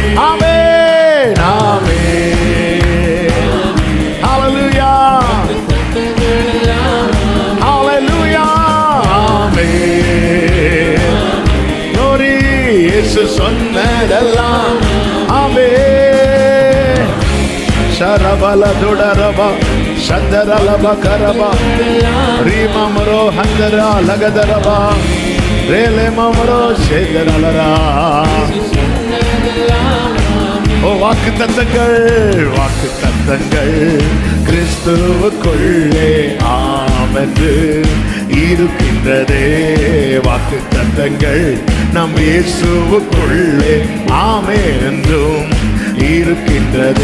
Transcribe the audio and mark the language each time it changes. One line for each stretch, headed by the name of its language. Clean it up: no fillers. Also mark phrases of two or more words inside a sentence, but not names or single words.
Tamil: ஆமென் ஆமென். ஹல்லேலூயா ஹல்லேலூயா ஆமென். glory இயேசு சொன்னதெல்லாம் ஆமென். ಶರಬಲ ದುಡರಬ ಶಂದರಲಬ ಕರಬ ರೀಮಮರೋ ಹಂದರ ಲಗದರಬ ರೇಲೆ ಮಮರೋ சேதரலர. ஓ வாக்கு தத்தங்கள் வாக்கு தத்தங்கள் கிறிஸ்துவுக்குள்ளே ஆமென்று இருக்கின்றதே. வாக்கு தத்தங்கள் நம் இயேசுவுக்குள்ளே ஆமென் என்றும் இருக்கின்றது.